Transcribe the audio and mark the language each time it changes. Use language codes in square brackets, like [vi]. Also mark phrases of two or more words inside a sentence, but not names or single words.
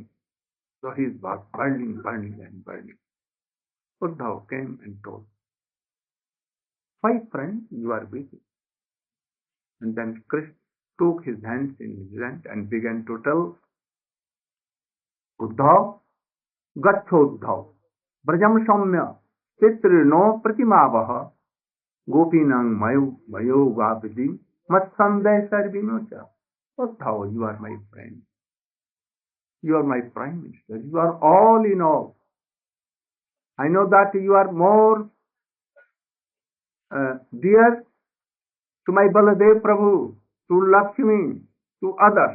[en] So he is burning, burning and burning. Uddhav came and told, why friend, you are weeping? And then Krishna took his hands in his hand and began to tell Uddhav, [sa] Gacchodhav, Brajam Saumya, Titrino Pratimavaha, Gopinang Mayo Gapiti, Matsanday Sarvinocha. [en] Uddhav, you are my friend. You are my Prime Minister. You are all in all. I know that you are more dear to my Baladev Prabhu, to Lakshmi, to others.